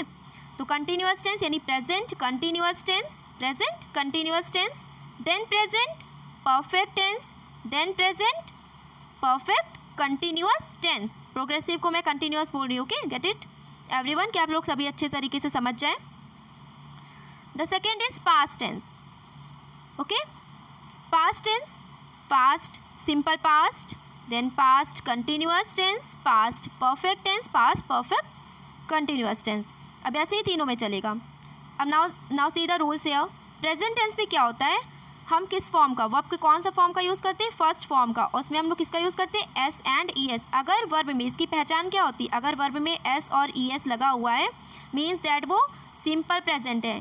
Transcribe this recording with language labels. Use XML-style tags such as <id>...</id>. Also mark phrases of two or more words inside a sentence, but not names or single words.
<en>तो continuous tense यानी present continuous tense, present continuous tense, then present perfect tense, then present perfect continuous tense.</en> <hi>प्रोग्रेसिव को मैं कंटिन्यूअस बोल रही हूँ.</hi> <en>OK, get it everyone?</en> <hi>क्या आप लोग सभी अच्छे तरीके से समझ जाएं.</hi> <en>The second is past tense. OK. past tense, past simple past, then past continuous tense, past perfect tense, past perfect continuous tense.</en> <hi>अब ऐसे ही तीनों में चलेगा.</hi> <en>अब now see the rules here. present tense</en> <hi>में क्या होता है? हम किस फॉर्म का, वर्ब के कौन सा फॉर्म का यूज़ करते हैं?</hi> <en>first form का.</en> <hi>और उसमें हम लोग किसका यूज़ करते हैं?</hi> <en>S and E S.</en> <hi>अगर वर्ब में, इसकी पहचान क्या होती है? अगर वर्ब में एस और ई एस लगा हुआ है</hi> <en>means that</en> <hi>वो</hi> <en>simple present</en> <hi>है.</hi>